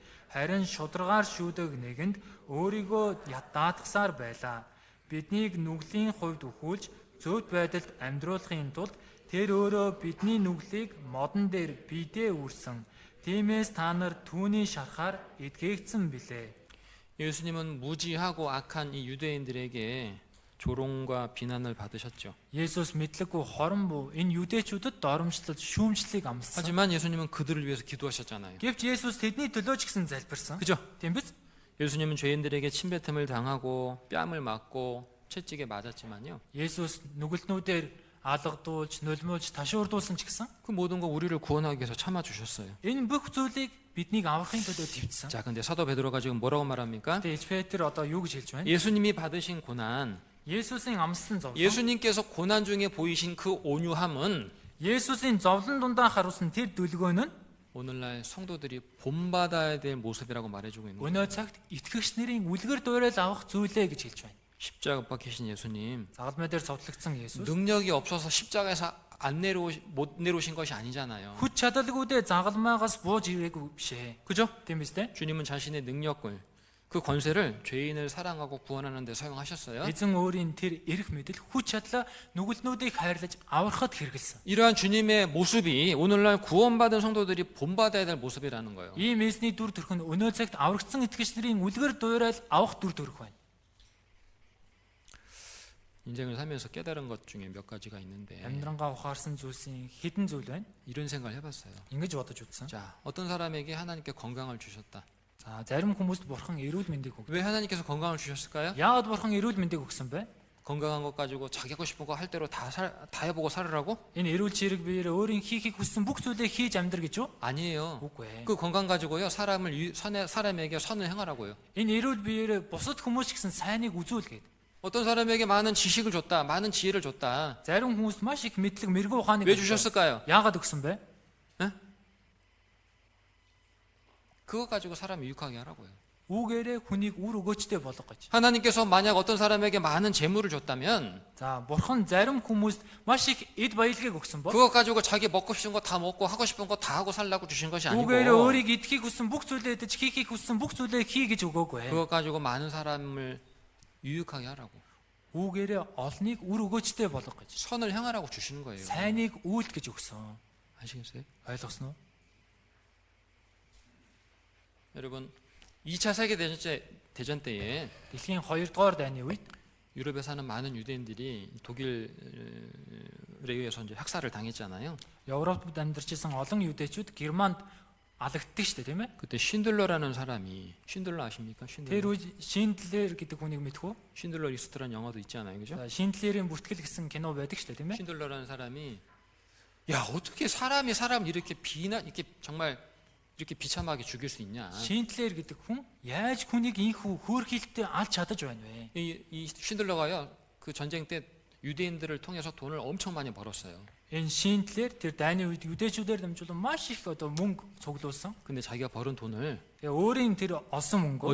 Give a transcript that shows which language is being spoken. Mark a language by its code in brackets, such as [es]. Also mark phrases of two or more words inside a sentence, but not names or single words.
[mn] Харин шударгаар шүүдэг нэгэнд өөрийгөө даатгасаар байлаа. Биднийг нүглийн хувьд өхүүлж зөвхт байдалд амьдруулахын тулд тэр өөрөө бидний нүглийг модон дээр бидээ үрсэн. Тиймээс та нар түүний шарахаар эдгээгдсэн билээ. [ko] 예수님은 무지하고 악한 이 유대인들에게 조롱과 비난을 받으셨죠. [mn] Есүс мэдлэггүй хорон буу энэ юдэчүүдэд доромжлол шүүмжлэлийг амссан. [ko] 하지만 예수님은 그들을 위해서 기도하셨잖아요. [mn] Гэвч Есүс тэдний төлөө ч гэсэн залбирсан. [ko] 그죠? [mn] Тийм биз? [ko] 예수님은 죄인들에게 침뱉음을 당하고 뺨을 맞고 채찍에 맞았지만요. [mn] Есүс нүгэлтнүүдээр алгадуулж, нулимуулж, ташуурдуулсан ч гэсэн [ko] 그 모든 거 우리를 구원하기 위해서 참아 주셨어요. [mn] энэ бүх зүйлийг биднийг аврахын төлөө төвчсөн. [ko] 자, 근데 사도 베드로가 지금 뭐라고 말합니까? [mn] Тэгээ Петр одоо юу гэж хэлж байна? [ko] 예수님이 받으신 고난, [mn] Есүсийн амссан зовлон. [ko] 예수님께서 고난 중에 보이신 그 온유함은 [mn] Есүсийн зовлон дундаа харуулсан тэр дүлгөөн нь [ko] 오늘날 성도들이 본받아야 될 모습이라고 말해주고 있는 거예요. [mn] өнөө цагт итгэгч нарын үлгэр дуурайд авах зүйлээ гэж хэлж байна. [ko] 십자가 못 박히신 예수님, [mn] Загалмай дээр цовдлогдсон Есүс [ko] 능력이 없어서 십자가에서 못 내려오신 것이 아니잖아요. [mn] хүч чадалгүйдээ загалмайгаас бууж ирээгүй бишээ. [ko] 그죠? [mn] Тийм биз дээ? [ko] 주님은 자신의 능력을, 그 권세를 죄인을 사랑하고 구원하는 데 사용하셨어요. [mn] Эзэн өөрийн тэр эрх мэдэл хүч чадлаа нүгэлтнүүдийг хайрлаж аврахад хэрэгэлсэн. [ko] 이러한 주님의 모습이 오늘날 구원받은 성도들이 본받아야 될 모습이라는 거예요. [mn] Ийм эзний дүр төрх нь өнөө цагт аврагдсан итгэгч нарын үлгэр дуурайд авах дүр төрх байна. [ko] 인생을 살면서 깨달은 것 중에 몇 가지가 있는데 [mn] Амьдрангаа ухаарсан зүйлсийн хэдэн зүйл байна? [ko] 이런 생각을 해봤어요. [mn] Ингэж бодож үзсэн. [ko] 자, 어떤 사람에게 하나님께 건강을 주셨다. [mn] За зарим хүмүүст бурхан эрүүл мэндийг өгдөг. [ko] 왜 하나님께서 건강을 주셨을까요? [mn] Яагаад бурхан эрүүл мэндийг өгсөн бэ? [ko] 건강한 것 가지고 자기 하고 싶은 거 할 대로 다 해보고 살으라고? [mn] Энэ эрүүл чирэг биеэр өөрийн хийхийг хүссэн бүх зүйлээ хийж амьдр гэж юу? [ko] 아니에요. [mn] Үгүй ээ. [ko] 그 건강 가지고요 사람에게 선을 행하라고요. [mn] Энэ эрүүл биеэр бусад хүмүүс ч гэсэн сайныг үзүүлгээд. [ko] 어떤 사람에게 많은 지식을 줬다, 많은 지혜를 줬다. [mn] Зарим хүмүүст маш их мэдлэг мэрэгүү ухааныг [ko] 왜 [mn] өгсөн. [ko] 주셨을까요? [mn] Яагаад өгсөн бэ? [ko] 그것 가지고 사람 유익하게 하라고요. [mn] Үүгээрээ хүнийг үр өгөөчтэй болгох гэж. [ko] 하나님께서 만약 어떤 사람에게 많은 재물을 줬다면 [mn] За бурхан зарим хүмүүст маш их эд баялагийг өгсөн бол [ko] 그것 가지고 자기 먹고 싶은 거 다 먹고 하고 싶은 거 다 하고 살라고 주신 것이 아니고 [mn] үүгээрээ өөрийг идэхийг хүссэн бүх зүйлээ идэж хийхийг хүссэн бүх зүйлээ хий гэж өгөөгүй. [ko] 그것 가지고 많은 사람을 유익하게 하라고 [mn] Үүгээрээ олныг үр өгөөчтэй болгох гэж. [ko] 선을 행하라고 주시는 거예요. [mn] Сайныг үйлд гэж өгсөн. [ko] 아시겠어요? [mn] Ойлгосноо? [ko] 여러분 2차 세계대전 때에 [mn] Дэлхийн 2 дугаар дайны үед [ko] 유럽에 사는 많은 유대인들이 독일에 의해서 이제 학살을 당했잖아요. [mn] Европод амьдарч исэн олон юудэчүүд Германд алагддаг шүү дээ, тийм ээ? [ko] 그때 쉰들러라는 사람이 쉰들러 아십니까? [mn] Тэр [ko] 쉰들러. [mn] үед Шиндлер гэдэг хүнийг мэдхүү? [ko] 쉰들러 리스트라는 영화도 있잖아요. 그죠? [mn] За, Шиндлерийн бүртгэл гэсэн кино байдаг шүү дээ, тийм ээ? [ko] 쉰들러라는 사람이 야, 어떻게 사람을 이렇게 이렇게 정말 이렇게 비참하게 죽일 수 있냐? Шиндлер гэдэг хүн яаж хүнийг ийхүү хөөрхилтэй алж чадаж байна вэ? 이 쉰들러가요. 그 전쟁 때 유대인들을 통해서 돈을 엄청 많이 벌었어요. [mn] Энэ Шиндлер тэр дайны үед юдэчүүдээр дамжуулан маш их одоо мөнгө цуглуулсан. [ko] 근데 자기가 벌은 돈을 [mn] Тэгээ өөрийн тэр олсон мөнгөө